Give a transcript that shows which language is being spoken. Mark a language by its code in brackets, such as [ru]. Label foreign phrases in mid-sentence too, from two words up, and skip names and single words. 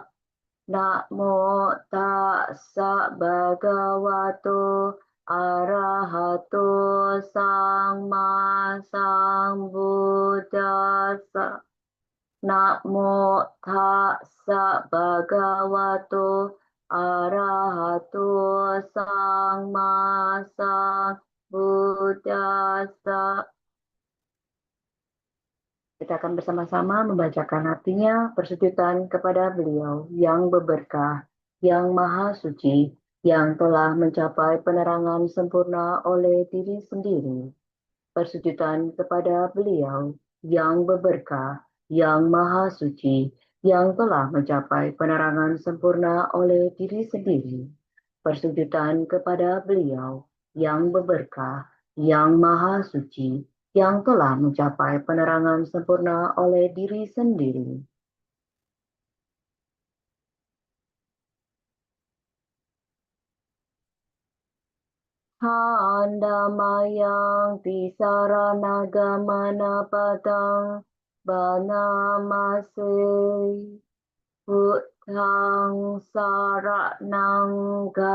[pi] Namo tassa bhagavato arahato samma sambuddhassa. Namo tassa bhagavato arahato samma sambuddhassa. [id] Kita akan bersama-sama membacakan artinya persujudan kepada beliau yang berberkah, yang maha suci, yang telah mencapai penerangan sempurna oleh diri sendiri. Persujudan kepada beliau yang berberkah, yang maha suci, yang telah mencapai penerangan sempurna oleh diri sendiri. Persujudan kepada beliau yang berberkah, yang maha suci, yang telah mencapai penerangan sempurna oleh diri sendiri. [pi] Handamayang tisaranagamana padang banamase Buddhang saranang